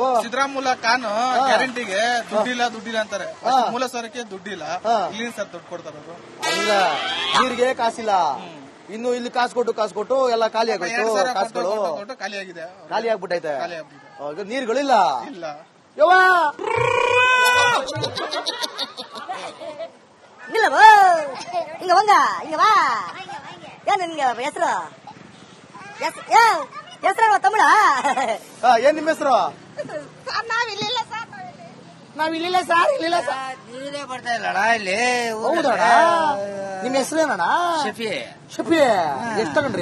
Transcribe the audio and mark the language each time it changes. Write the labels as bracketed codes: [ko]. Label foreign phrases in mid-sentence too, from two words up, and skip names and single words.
[kn] ಸಿದ್ದರಾಮುಲ್ಲ ಖಾನ್ ಗ್ಯಾರಂಟಿಗೆ ದುಡ್ಡಿಲ್ಲ ಅಂತಾರೆ. ಮೂಲ ಸರಕ್ಕೆ ದುಡ್ಡಿಲ್ಲ. ಇಲ್ಲಿಂದ ಸರ್ ದುಡ್ಡು ಕೊಡ್ತಾರ ಅವರು. ನೀರಿಗೆ ಕಾಸಿಲ್ಲ. ಇನ್ನು ಇಲ್ಲಿ ಕಾಸು ಕೊಟ್ಟು ಎಲ್ಲ ಖಾಲಿ ಆಗೋಯ್ತು. ಕಾಸುಗಳು ಖಾಲಿ ಆಗ್ಬಿಟ್ಟೈತೆ. ನೀರುಗಳಿಲ್ಲ. ಯವ್ವಾ [ta] இங்க வாங்க, இங்க வா. ஏன் நீங்க [kn] ಹೆಸರು ತಮಿಳಾ? ಏನ್ ನಿಮ್ಮ ಹೆಸರು? ನಾವಿಲ್ಲ ಸರ್. ನೀರೇ ಬರ್ತಾ ಇಲ್ಲಣ್ಣ ಇಲ್ಲಿ. ಹೌದಣ್ಣ. ನಿಮ್ ಹೆಸರೇನಣ್ಣ? ಶಫಿ. ಎಷ್ಟ್ ತಗೊಂಡ್ರಿ?